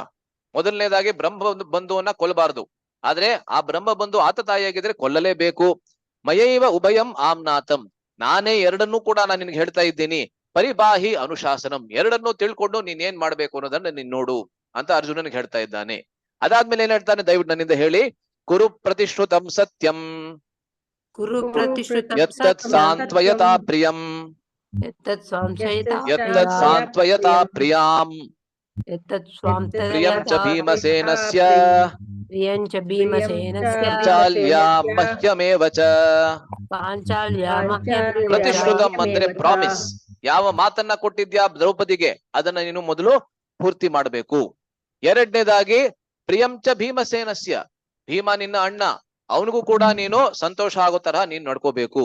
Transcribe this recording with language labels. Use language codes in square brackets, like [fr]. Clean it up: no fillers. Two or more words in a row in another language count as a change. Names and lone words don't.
[kn] ಮೊದಲನೇದಾಗಿ ಬ್ರಹ್ಮ ಬಂಧುವನ್ನ ಕೊಲ್ಲಬಾರ್ದು, ಆದ್ರೆ ಆ ಬ್ರಹ್ಮ ಬಂಧು ಆತತಾಯಿಯಾಗಿದ್ರೆ ಕೊಲ್ಲಲೇಬೇಕು. [sa] ಮಯೈವ ಉಭಯಂ ಆಮ್ನಾತಂ, [kn] ನಾನೇ 2 ಕೂಡ ನಾನು ನಿನ್ಗೆ ಹೇಳ್ತಾ ಇದ್ದೀನಿ. [sa] ಪರಿಬಾಹಿ ಅನುಶಾಸನಂ, [kn] 2 ತಿಳ್ಕೊಂಡು ನೀನ್ ಏನ್ ಮಾಡ್ಬೇಕು ಅನ್ನೋದನ್ನ ನೀನ್ ನೋಡು ಅಂತ ಅರ್ಜುನನಿಗೆ ಹೇಳ್ತಾ ಇದ್ದಾನೆ. ಅದಾದ್ಮೇಲೆ ಏನ್ ಹೇಳ್ತಾನೆ, ದಯವಿಟ್ಟು ನನ್ನಿಂದ ಹೇಳಿ. [sa] ಕುರು ಪ್ರತಿಶ್ರುತಂ ಸತ್ಯಂ ಯತ್ತತ್ ಸಾಂತ್ವಯತಾ ಪ್ರಿಯಂ ಯತ್ತತ್ ಸಾಂತ್ವಯತಾ ಪ್ರಿಯಾಂ ಪ್ರಿಯಂ ಚ ಭೀಮಸೇನಸ್ಯ ಪಾಂಚಾಲ್ಯಾ ಮಹ್ಯಮೇವ ಚ. [kn] ಪ್ರತಿಶ್ರುತಂ ಅಂದ್ರೆ ಪ್ರಾಮಿಸ್. ಯಾವ ಮಾತನ್ನ ಕೊಟ್ಟಿದ್ಯಾ ದ್ರೌಪದಿಗೆ ಅದನ್ನ ನೀನು ಮೊದಲು ಪೂರ್ತಿ ಮಾಡಬೇಕು. 2ನೇದಾಗಿ [sa] ಪ್ರಿಯಂ ಚ ಭೀಮಸೇನಸ್ಯ, [kn] ಭೀಮ ನಿನ್ನ ಅಣ್ಣ, ಅವನಿಗೂ ಕೂಡ ನೀನು ಸಂತೋಷ ಆಗೋ ತರಹ ನೀನ್ ನಡ್ಕೋಬೇಕು.